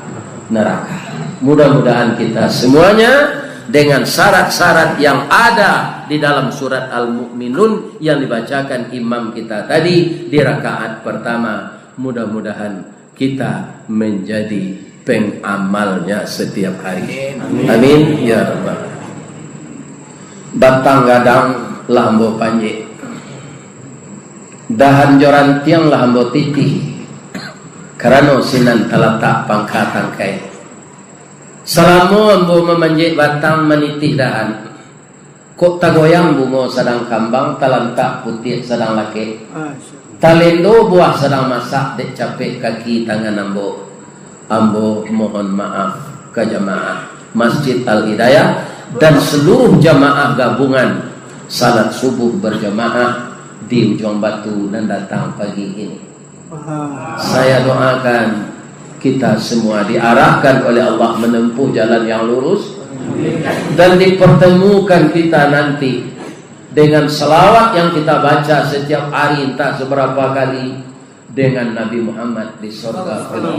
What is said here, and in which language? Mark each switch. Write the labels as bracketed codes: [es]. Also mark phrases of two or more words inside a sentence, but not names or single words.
[id] Mudah-mudahan kita semuanya dengan syarat-syarat yang ada di dalam surat Al-Mu'minun yang dibacakan imam kita tadi di rakaat pertama, mudah-mudahan kita menjadi pengamalnya setiap hari. [ar] آمين يا ربّ. [min] Batang gadang lambo panjang, dahan joran tiang lambo titih. Karena sinan talatak pangkat tangkai. Selama ambo memanjik batang menitih dahan. Kok tagoyang bungo sedang kambang, talantak putih sedang laki. Talendo buah sedang masak, dek capek kaki tangan ambo. [id] Ambo mohon maaf ke jamaah Masjid Al-Hidayah dan seluruh jamaah gabungan salat subuh berjamaah di Ujung Batu dan datang pagi ini. Saya doakan kita semua diarahkan oleh Allah menempuh jalan yang lurus dan dipertemukan kita nanti dengan selawat yang kita baca setiap hari entah seberapa kali dengan Nabi Muhammad di surga.